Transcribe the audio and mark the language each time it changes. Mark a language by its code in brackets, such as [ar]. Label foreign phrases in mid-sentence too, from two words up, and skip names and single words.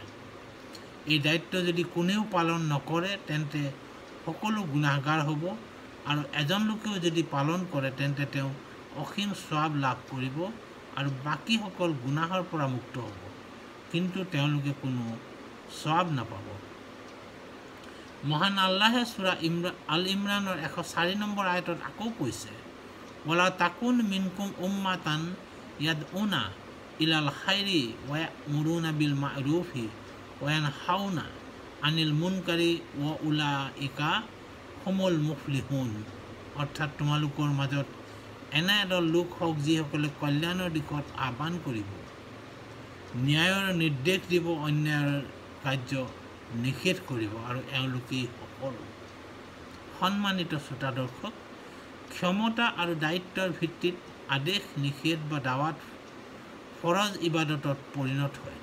[as] এই দায়িত্ব যদি কোনেও পালন নকৰে তেন্তে সকলো গুনাহগাৰ হ'ব, আৰু এজন লোকেও যদি পালন কৰে তেন্তে তেওঁ অসীম সৱাব লাভ কৰিব আৰু বাকীসকল গুনাহৰ পৰা মুক্ত হ'ব, কিন্তু তেওঁলোকে কোনো সৱাব নাপাব। মহান আল্লাহে সূৰা আল ইমৰানৰ 104 নম্বৰ আয়াতত আকৌ কৈছে, [ar] ولتكن منكم أمة يدعون إلى الخير ويأمرون بالمعروف وينهون عن المنكر وأولئك هم المفلحون. [as] অৰ্থাৎ তোমালোকৰ মাজত এনে এদল লোক হওক যিসকলে কল্যাণৰ দিশত আহ্বান কৰিব, ন্যায়ৰ নিৰ্দেশ দিব, অন্যায়ৰ কাৰ্য নিষেধ কৰিব, আৰু এওঁলোকেই সকলো। সন্মানিত শ্ৰোতা দৰ্শক, ক্ষমতা আৰু দায়িত্বৰ ভিত্তিত আদেশ নিষেধ বা দাৱাত ফৰজ ইবাদতত পৰিণত হয়।